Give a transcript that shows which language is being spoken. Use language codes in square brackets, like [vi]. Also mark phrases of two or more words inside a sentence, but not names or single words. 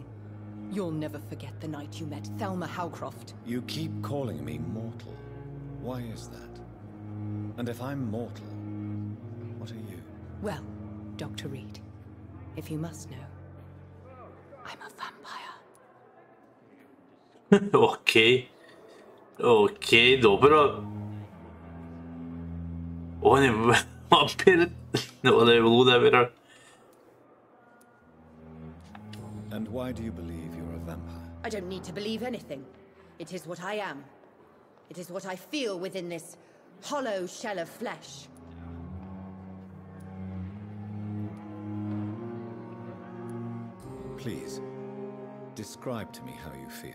[en] You'll never forget the night you met Thelma Howcroft. You keep calling me mortal. Why is that? And if I'm mortal, what are you? Well, Dr. Reed, if you must know, I'm a vampire. [hr] Okej. Okej, dobro. On je vampir. Ona je luda, vjerojatno. [en] And why do you believe you're a vampire? I don't need to believe anything. It is what I am. It is what I feel within this hollow shell of flesh. Please, describe to me how you feel.